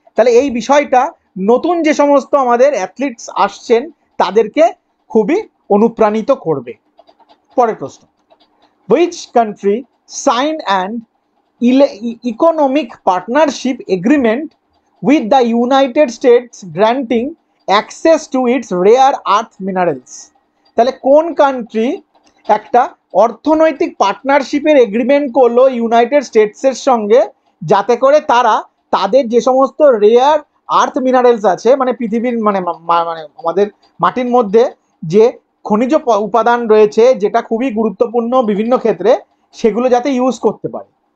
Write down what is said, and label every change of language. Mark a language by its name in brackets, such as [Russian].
[Bangla] তাহলে এই বিষয়টা নতুন যে সমস্ত আমাদের অ্যাথলিটস আসছেন তাদেরকে খুবই অনুপ্রাণিত করবে। পরের প্রশ্ন, [English] which country signed an economic partnership agreement with the United States granting access to its rare earth minerals? [Bangla] তাহলে কোন কান্ট্রি একটা অর্থনৈতিক পার্টনারশিপের এগ্রিমেন্ট করলো ইউনাইটেড স্টেটসের সঙ্গে, যাতে করে তারা তাদের যে সমস্ত রেয়ার আর্থ মিনারেলস আছে, মানে পৃথিবীর মানে আমাদের মাটির মধ্যে যে খনিজ উপাদান রয়েছে যেটা খুবই গুরুত্বপূর্ণ বিভিন্ন ক্ষেত্রে, সেগুলো যাতে ইউজ করতে পারে।